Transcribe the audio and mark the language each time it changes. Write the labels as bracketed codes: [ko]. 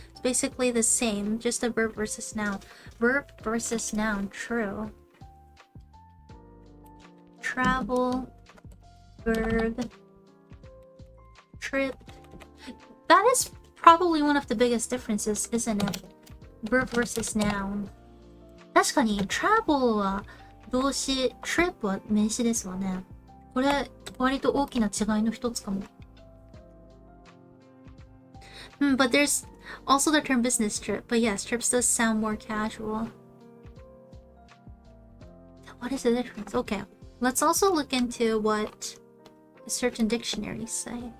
[en] It's basically the same, just a verb versus noun. Verb versus noun, true. Travel, verb, trip. That is probably one of the biggest differences, isn't it? Verb versus noun. [ja] 確かに travel は動詞、trip は名詞ですわね。これ、割と大きな違いの一つかも。 [en] But there's also the term business trip. But yes, trips does sound more casual. What is the difference? Okay, let's also look into what certain dictionaries say.